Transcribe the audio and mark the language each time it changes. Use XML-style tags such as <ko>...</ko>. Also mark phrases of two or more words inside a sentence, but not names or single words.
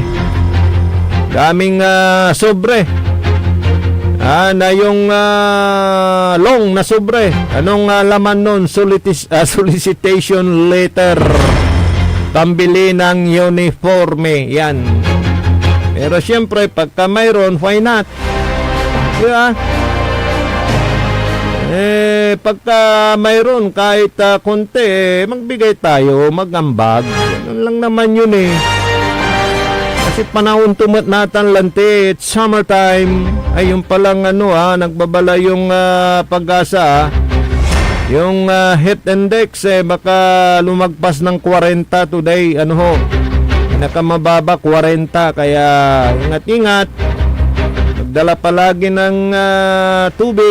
<tl>Daming sobre. Na yung long na sobre. Anong laman nun? Solicitation letter. Pambili ng uniforme. Yan. Pero siyempre, pagka mayroon,</tl> <en>why not? Yeah.</en> <tl>pagka mayroon kahit konti, magbigay tayo, magambag. Ganun lang naman yun eh. Kasi panahon tumat natan lante,</tl> <en>it's summertime.</en> <tl>Ay yung palang nagbabala yung Pag-asa. Yung</tl> <en>heat index</en> <tl>baka lumagpas ng 40 today. Nakamababa 40, kaya ingat-ingat. Magdala palagi ng tubig.</tl>